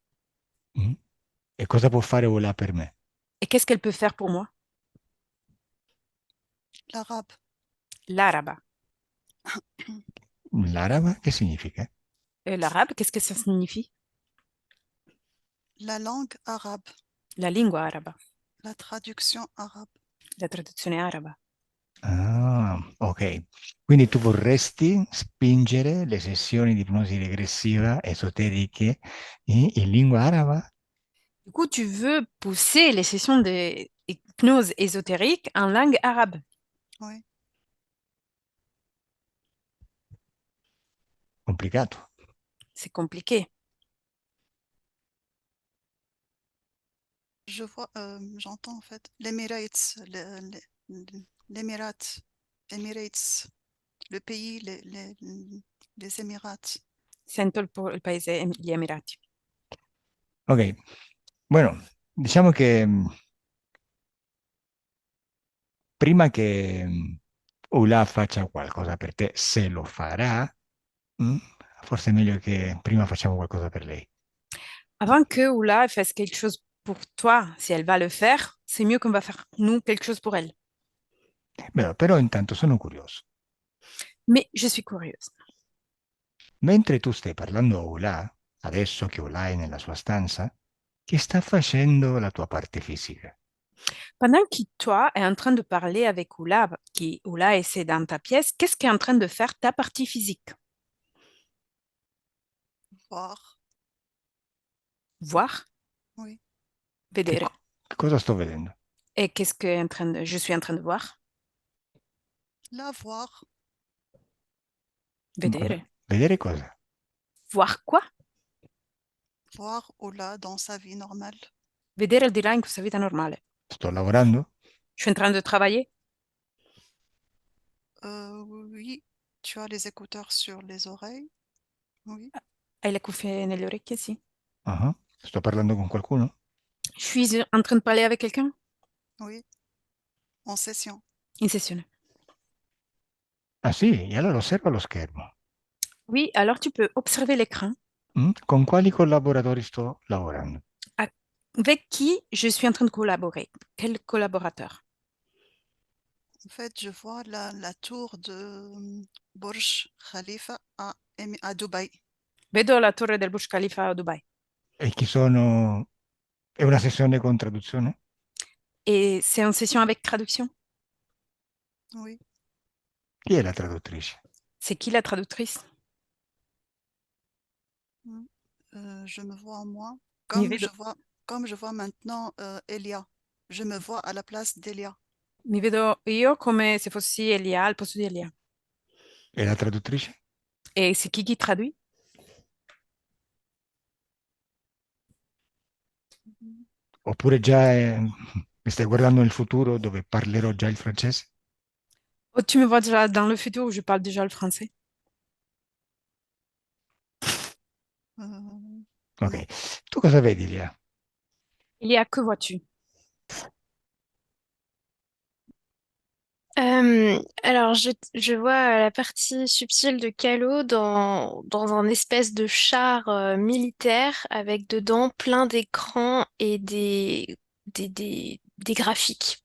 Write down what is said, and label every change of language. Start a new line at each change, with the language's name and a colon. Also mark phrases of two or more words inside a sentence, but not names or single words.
Italian: Mm? E cosa può fare Aula per me?
French: Et qu'est-ce qu'elle peut faire pour moi? L'arabe.
Italian: L'araba. L'araba che significa?
French: L'arabe, qu'est-ce que ça signifie? La langue arabe.
Italian: La lingua araba.
French: La traduction arabe.
Italian: La traduzione araba. Ah, ok. Quindi tu vorresti spingere le sessioni di ipnosi regressiva esoteriche in lingua araba?
French: Du coup, tu veux pousser les sessions d'hypnose ésotérique en langue arabe. Oui.
Italian: Complicato.
French: C'est compliqué. Je vois, j'entends en fait l'Emirates, l'Émirat, Emirates, le pays, les Émirats.
Italian: Sento il paese, gli Emirati. Ok, bueno, diciamo che prima che Ula faccia qualcosa per te, se lo farà, mm, forse è meglio che prima facciamo qualcosa per lei.
French: Avant que Oula fasse quelque chose pour toi, si elle va le faire, c'est mieux qu'on va faire nous quelque chose pour elle.
Italian: Beh, però intanto sono curioso.
French: Mais je suis curieuse.
Italian: Mentre tu stai parlando a Ula, adesso che Ula è nella sua stanza, che sta facendo la tua parte fisica?
French: Pendant que toi est en train de parler avec Oula, qui Oula essaie dans ta pièce, qu'est-ce qu'est en train de faire ta partie physique? Voir, Voir, oui.
Italian: vedere. Che cosa sto vedendo?
French: Et qu'est-ce que je suis en train de voir? La voir,
Italian: Ma Vedere. vedere cosa?
French: Voir quoi? voir Ola dans sa vie normale.
Italian: Vedere il di là in questa vita normale. Sto lavorando?
French: Je suis en train de travailler. Oui, tu as les écouteurs sur les oreilles. Oui,
Italian: Hai le cuffie nelle orecchie, sì. Ah, sto parlando con qualcuno?
French: Je suis en train de parler avec quelqu'un oui, en session.
Italian: in sessione. Ah sì, e allora osserva lo schermo.
French: Oui, alors tu peux observer l'écran.
Italian: Con quali collaboratori sto lavorando?
French: Avec qui je suis en train de collaborer? Quel collaborateur? En fait, je vois la tour de Burj Khalifa à Dubaï.
Italian: Vedo la torre del Burj Khalifa a Dubai. E chi sono? È una sessione con traduzione?
French: Et c'est en session avec traduction? Oui,
Italian: Chi è la traduttrice?
French: C'est qui la traductrice? mm. Je me vois en moi,
Italian: Mi
French: comme
Italian: vedo,
French: comme je vois maintenant Elia. Je me vois à la place d'Elia.
Italian: mi vedo io come se fossi Elia al posto di Elia. E la traduttrice?
French: Et c'est qui traduit? Mhm.
Italian: Oppure mi stai guardando nel futuro dove parlerò già il francese?
French: Oh, tu me vois déjà dans le futur où je parle déjà le français. Euh, Ok. non.
Italian: Tu cosa vedi, Lia? Elia,
French: que vois-tu? Alors, je vois la partie subtile de Calo dans un espèce de char militaire avec dedans plein d'écrans et des graphiques.